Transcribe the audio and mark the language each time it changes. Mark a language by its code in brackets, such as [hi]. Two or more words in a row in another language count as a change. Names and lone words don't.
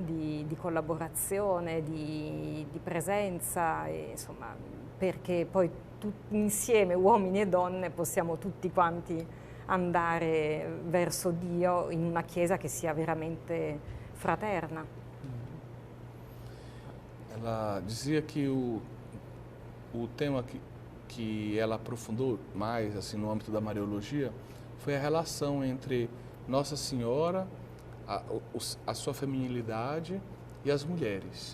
[it] di collaborazione, di presenza, e, insomma, perché poi insieme, uomini e donne, possiamo tutti quanti andare verso Dio in una Chiesa che sia veramente fraterna. [pt] Ela dizia que o tema que ela aprofundou mais assim no âmbito da Mariologia foi a relação entre Nossa Senhora, a sua feminilidade e as mulheres.